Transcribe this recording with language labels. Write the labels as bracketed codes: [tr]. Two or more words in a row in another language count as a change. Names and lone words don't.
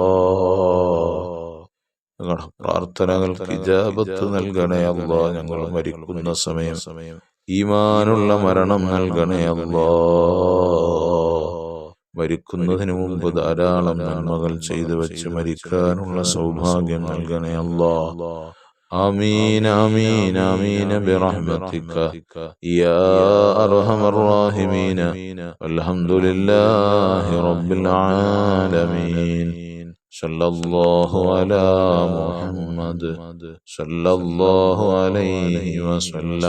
[ml] ഞങ്ങളുടെ പ്രാർത്ഥനകൾക്ക് ഇജാബത്ത് നൽകണേ അല്ലാ. ഞങ്ങൾ മരിക്കുന്ന സമയം ഈമാനുള്ള മരണം നൽകണേ അല്ലാ. മരിക്കുന്നതിന് മുമ്പ് ധാരാളം നന്മകൾ ചെയ്തു വെച്ച് മരിക്കാനുള്ള സൗഭാഗ്യം നൽകണേ അല്ലാ. [ar] آمين آمين آمين برحمتك يا أرحم الراحمين والحمد لله رب العالمين. صلى الله على محمد صلى الله عليه وسلم.